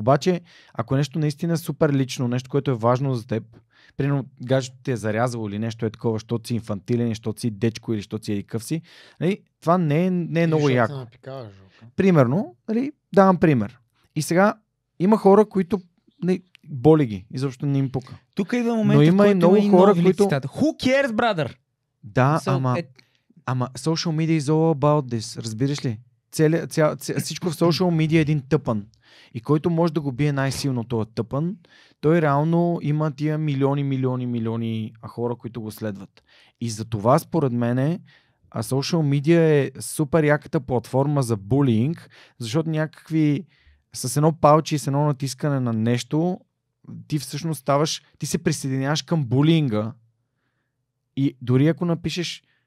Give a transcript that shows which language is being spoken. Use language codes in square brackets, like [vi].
[bg] Обаче, ако нещо наистина е супер лично, нещо, което е важно за теб, примерно гаджето ти е зарязало или нещо е такова, защото си инфантилен, защото си дечко или защото си едикъв си, нали, това не е много яко. Примерно, нали, давам пример. И сега има хора, които боли ги, изобщо не им пука. Тук идва момент, но има и много хора, които... [en] Who cares, brother? [bg] Да, ама [en] social media is all about this. [bg] Разбираш ли? Всичко в social media е един тъпън. И който може да го бие най-силно този тъпън, той реално има тия милиони хора, които го следват. И за това, според мене, social media е супер яката платформа за булинг, защото някакви с едно палче и с едно натискане на нещо, ти всъщност ти се присъединяваш към булинга. И дори ако напишеш